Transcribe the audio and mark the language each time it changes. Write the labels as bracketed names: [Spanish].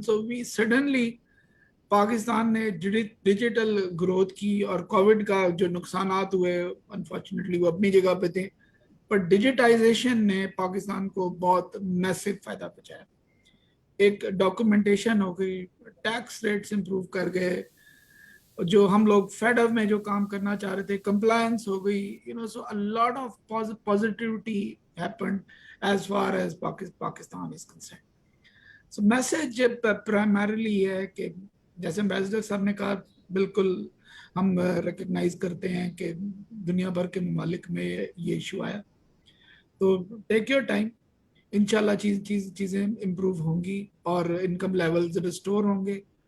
[English] so we suddenly [Urdu] Pakistan نے digital growth کی, اور کووڈ کا جو نقصانات ہوئے انفارچونیٹلی وہ اپنی جگہ پہ تھے, بٹ ڈیجیٹائزیشن نے پاکستان کو بہت میسو فائدہ پہنچایا. ایک ڈاکومنٹیشن ہو گئی, ٹیکس ریٹس امپروو کر گئے, جو ہم لوگ فیڈ اپ میں جو کام کرنا چاہ رہے تھے کمپلائنس ہو گئی. [English] So a lot of positivity happened as far as Pakistan is concerned. [Urdu] So message primarily ہے کہ جیسے امبیسڈر صاحب نے کہا, بالکل ہم ریکگنائز کرتے ہیں کہ دنیا بھر کے ممالک میں یہ ایشو آیا. تو [English] take your time, [Urdu] انشاءاللہ چیزیں امپروو ہوں گی اور انکم لیولز ریسٹور ہوں گے.